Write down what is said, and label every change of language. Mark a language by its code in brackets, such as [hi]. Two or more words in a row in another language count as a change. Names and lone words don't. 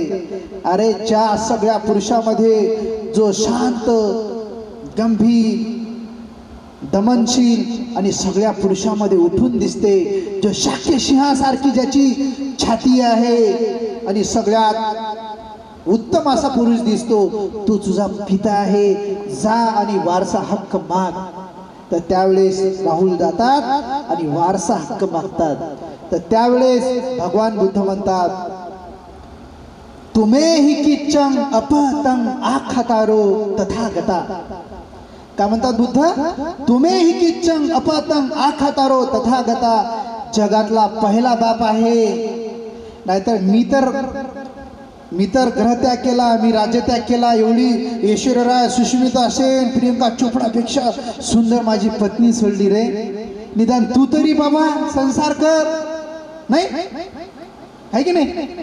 [mr] अरे ज्या सगळ्या पुरुषामध्ये जो शांत गंभीर दमनशील आणि सगळ्या पुरुषामध्ये उठून दिसते, जो शाक्य सिंहासारखी ज्याची छाती आहे आणि सगळ्यात उत्तम असा पुरुष दिसतो, तो तुझा पिता आहे, जा आणि वारसा हक्क माग. तर त्यावेळेस राहुल जातात आणि वारसा हक्क मागतात. तर त्यावेळेस भगवान बुद्ध म्हणतात [pi] तुम्हे हि किच्चंग अपहतं आखातारो तथागता. [mr] काय म्हणतात बुद्ध? [pi] तुम्हे हि किच्चंग अपहतं आखातारो तथागता. [mr] जगातला पहिला बाप आहे. नाहीतर मी तर ग्रहत्याग केला, मी राज्यत्याग केला, एवढी ऐश्वर्यराय सुष्मिता सेन प्रियंका चोपडापेक्षा सुंदर माझी पत्नी सोडली रे. निदान तू तरी बाबा संसार कर, नाही आहे की नाही?